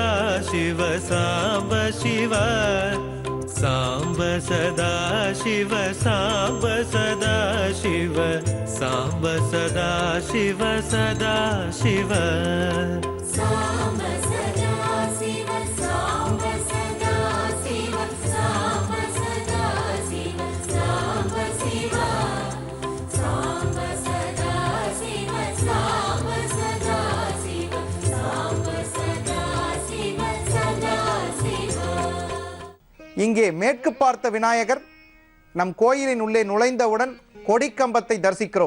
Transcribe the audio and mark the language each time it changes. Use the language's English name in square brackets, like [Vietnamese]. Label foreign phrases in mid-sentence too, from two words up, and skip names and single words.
[Sanskrit] शिव साम्ब शिव साम्ब सदा शिव साम्ब सदा शिव साम्ब सदा शिव सदा शिव साम्ब सदा शिव साम्ब सदा शिव साम्ब सदा शिव साम्ब शिव [Tamil] இங்கே மேற்கு பார்த்த விநாயகர் நம் கோயிலின் உள்ளே நுழைந்தவுடன் கொடிக்கம்பத்தை தரிசிக்கிறோம்.